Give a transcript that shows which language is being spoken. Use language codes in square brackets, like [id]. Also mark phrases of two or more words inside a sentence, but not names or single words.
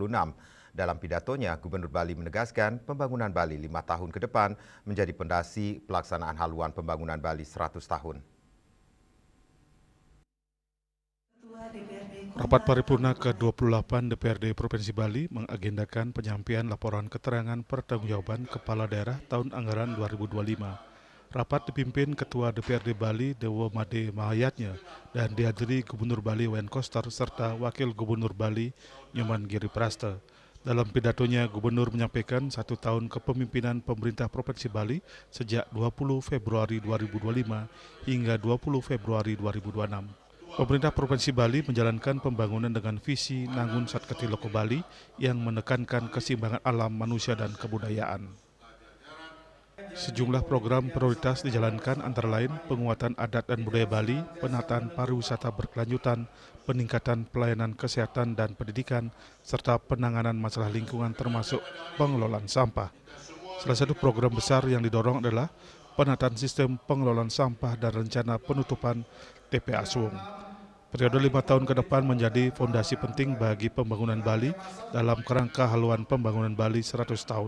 [id] Dalam pidatonya, Gubernur Bali menegaskan pembangunan Bali 5 tahun ke depan menjadi pondasi pelaksanaan haluan pembangunan Bali 100 tahun. Rapat paripurna ke-28 DPRD Provinsi Bali mengagendakan penyampaian laporan keterangan pertanggungjawaban Kepala Daerah tahun anggaran 2025. Rapat dipimpin Ketua DPRD Bali Dewo Made Mahayatnya dan dihadiri Gubernur Bali Wayan Koster serta Wakil Gubernur Bali Nyoman Giri Praste. Dalam pidatonya, Gubernur menyampaikan 1 tahun kepemimpinan pemerintah Provinsi Bali sejak 20 Februari 2025 hingga 20 Februari 2026. Pemerintah Provinsi Bali menjalankan pembangunan dengan visi Nangun Satketi Loko Bali yang menekankan keseimbangan alam, manusia, dan kebudayaan. Sejumlah program prioritas dijalankan antara lain penguatan adat dan budaya Bali, penataan pariwisata berkelanjutan, peningkatan pelayanan kesehatan dan pendidikan, serta penanganan masalah lingkungan termasuk pengelolaan sampah. Salah satu program besar yang didorong adalah penataan sistem pengelolaan sampah dan rencana penutupan TPA Suwung. Periode 5 tahun ke depan menjadi fondasi penting bagi pembangunan Bali dalam kerangka haluan pembangunan Bali 100 tahun.